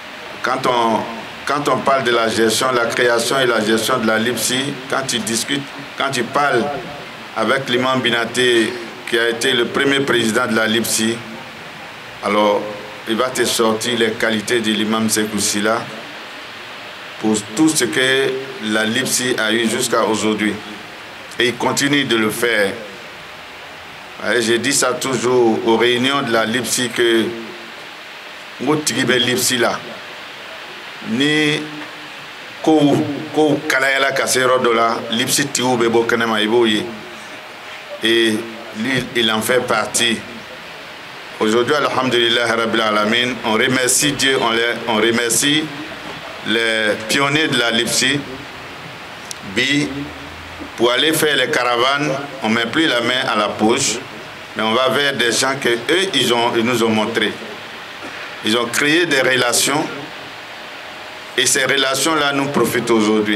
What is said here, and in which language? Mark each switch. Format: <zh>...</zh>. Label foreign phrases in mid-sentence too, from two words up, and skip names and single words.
<fr>Quand quand on parle de la gestion, la création et la gestion de la LIPSI, quand tu discutes, quand tu parles avec l'imam Binaté, qui a été le premier président de la LIPSI, alors il va te sortir les qualités de l'imam Sékou Sylla pour tout ce que la LIPSI a eu jusqu'à aujourd'hui. Et il continue de le faire. J'ai dit ça toujours aux réunions de la LIPSI que Moutibe LIPSI là,</fr> <man>ni ko kalayala kasero dola LIPSI tiou bebo kanema iboye.</man> <fr>Et lui, il en fait partie. Aujourd'hui,</fr> <ar>الحمد لله رب العالمين,</ar> <fr>on remercie Dieu, on remercie les pionniers de la LIPSI. Pour aller faire les caravanes, on ne met plus la main à la poche, mais on va vers des gens que eux ils nous ont montré. Ils ont créé des relations et ces relations-là nous profitent aujourd'hui.</fr>